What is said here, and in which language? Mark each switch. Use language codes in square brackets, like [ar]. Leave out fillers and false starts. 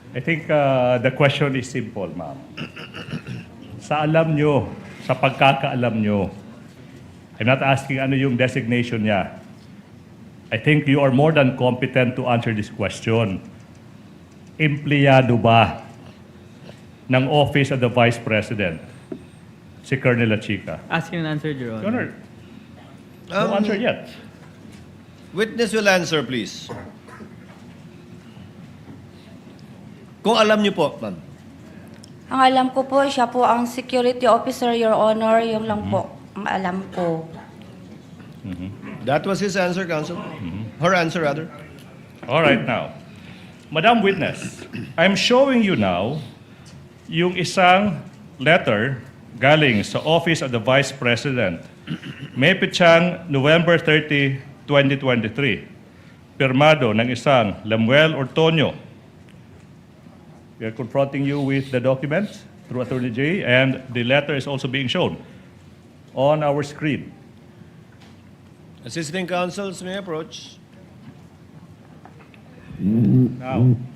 [en] I think the question is simple, ma'am. [tl] Sa alam nyo, sa pagkakaalam nyo, I'm not asking ano yung designation niya. [en] I think you are more than competent to answer this question. [tl] Empleyado ba ng Office of the Vice President si Colonel Lachica? [en] Ask and answer, Your Your Honor. Honor, no answer yet. Witness will answer, please. [tl] Kung alam niyo po, ma'am. Ang alam ko po, siya po ang security officer, Your Honor. Yung lang po ang alam ko. [en] That was his answer, counsel. Her answer, rather. All right, now. Madam Witness, I'm showing you now yung isang letter galing sa Office of the Vice President. [tl] May pitsang November 30, 2023. Pirmado ng isang Lemuel Ortonio. [en] We are confronting you with the documents through Attorney J, and the letter is also being shown on our screen. Assisting counsels may approach. Now,